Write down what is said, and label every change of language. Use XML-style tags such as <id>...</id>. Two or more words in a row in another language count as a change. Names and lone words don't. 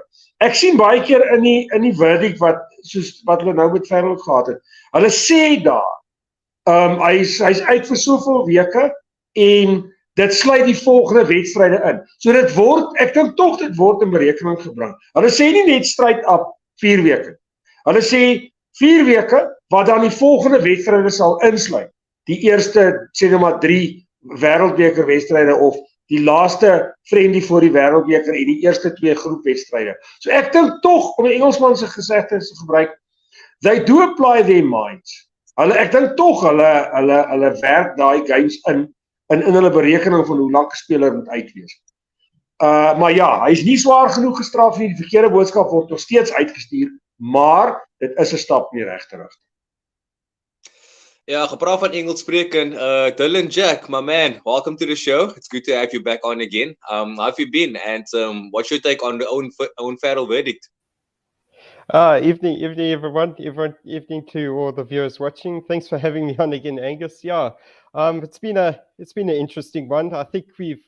<af>Ek sien baie keer in die verdict wat hulle nou met Farrell gehad het. Hulle sê daar hy's uit vir soveel weke en dit sluit die volgende wedstryde in. So ek dink tog dit word in berekening gebring. Hulle sê nie net</af> <en>straight up</en> <af>4 weke. Hulle sê 4 weke wat dan die volgende wedstryde sal insluit. Die eerste sê net maar 3 wêreldbeker wedstryde of die laaste friendly voor die wêreldbeker en die eerste 2 groepwedstryde. So ek dink tog om 'n Engelsman se gesegde te gebruik,</af> <en>they do apply their minds.</en> <af>Ek dink tog hulle werk daai games in hulle berekening van hoe lank 'n speler moet uitwees. Maar ja, hy is nie swaar genoeg gestraf nie. Die verkeerde boodskap word nog steeds uitgestuur, maar dit is 'n stap in die regte rigting. Ja, gepraat van Engels spreken, Dylan Jack, my man,</af> <en>welcome to the show. It's good to have you back on again. How have you been, and what's your take on the Owen Farrell verdict? Evening everyone. Evening to all the viewers watching. Thanks for having me on again, Angus. Yeah, it's been an interesting one.</en>